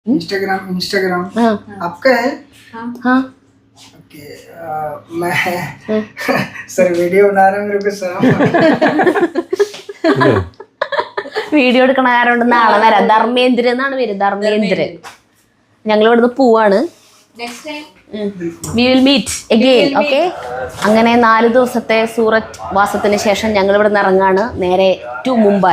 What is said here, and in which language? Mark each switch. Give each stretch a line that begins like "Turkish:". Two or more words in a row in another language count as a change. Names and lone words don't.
Hindi: इंस्टाग्राम आपका है? हाँ ओके मैं सर वीडियो बना रहा हूँ मेरे को सलाम
Malayalam: വീഡിയോ എടുക്കണ കാരണം നാളെ വരാം. ധർമ്മേന്ദ്രൻ എന്നാണ് പേര്, ധർമ്മേന്ദ്രൻ. ഞങ്ങൾ ഇവിടുന്ന് പോവാണ്.
English: we will meet again.
Malayalam: ഓക്കെ. അങ്ങനെ 4 ദിവസത്തെ സൂററ്റ് വാസത്തിന് ശേഷം ഞങ്ങൾ ഇവിടുന്ന് ഇറങ്ങാണ് നേരെ ടു മുംബൈ.